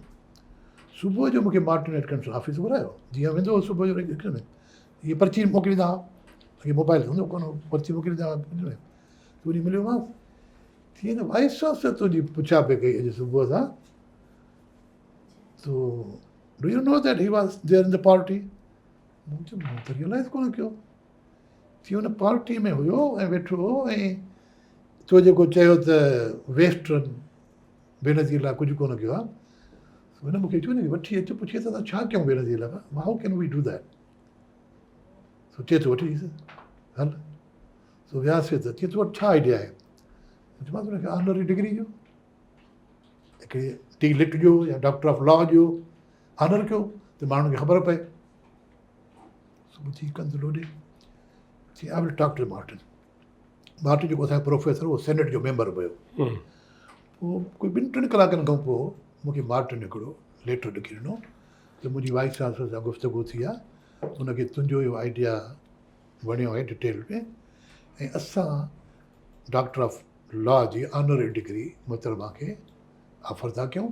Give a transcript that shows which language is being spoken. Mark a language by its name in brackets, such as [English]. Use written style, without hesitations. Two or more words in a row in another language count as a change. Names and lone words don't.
[Sindhi] सुबुह जो मूंखे मार्टिन एटकिंसन ऑफिस घुरायो, जीअं वेंदो हो सुबुह जो में इहे पर्ची मोकिलींदा हुआ, अॻे मोबाइल हूंदो कोन, पर्ची मोकिलींदा हुआ। त वरी मिलियोमांसि, तीअं त वाइस चांसलर तुंहिंजी पुछा पई कई अॼु सुबुह सां, तो [English] do you know that he was there in the party? [Sindhi] मूं चयो मूं त रियलाइज़ कोन कयो। थी हुन पार्टी में हुयो ऐं वेठो हो, ऐं तो जेको चयो त वेस्टर्न बेनज़ीर लाइ कुझु कोन कयो आहे। हुन मूंखे चयो न वठी अचो, पुछे त छा कयूं बेनज़ीर लाइ? [English] how can we do that? [Sindhi] सो चए थो वठी हल। सो वियासीं त चए थो वटि छा आइडिया आहे? चयोमांसि हुनखे [English] honorary degree [Sindhi] जो, हिकिड़ी T.Litt जो या [English] doctor of law [Sindhi] जो ऑनर कयो त माण्हुनि खे ख़बर पए। सुबुह थी कंदो होॾे चई [English] I will talk to Martin. [Sindhi] मार्टिन जेको असांजो प्रोफेसर उहो सेनेट जो मेंबर हुयो। पोइ कोई 2-3 कलाकनि खां पोइ मूंखे मार्टिन हिकिड़ो लेटर लिखी ॾिनो त मुंहिंजी वाइस चांसलर सां गुफ़्तगू थी आहे, हुनखे तुंहिंजो इहो आइडिया वणियो आहे डिटेल में, ऐं असां [English] doctor of law [Sindhi] जी [English] honorary degree [Sindhi] मुहतरमा खे ऑफर था कयूं।